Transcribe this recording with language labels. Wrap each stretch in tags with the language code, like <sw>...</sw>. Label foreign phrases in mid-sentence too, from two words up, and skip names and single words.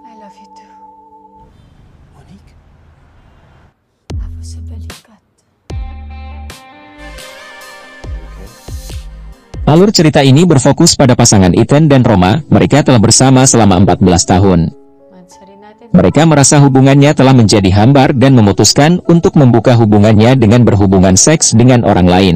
<en>love you too.</en> <tl>Monique? Tapos sa balikat.</tl> <id>Alur cerita ini berfokus pada pasangan Ethan dan Roma. Mereka telah bersama selama 14 tahun. Mereka merasa hubungannya telah menjadi hambar dan memutuskan untuk membuka hubungannya dengan berhubungan seks dengan orang lain.</id>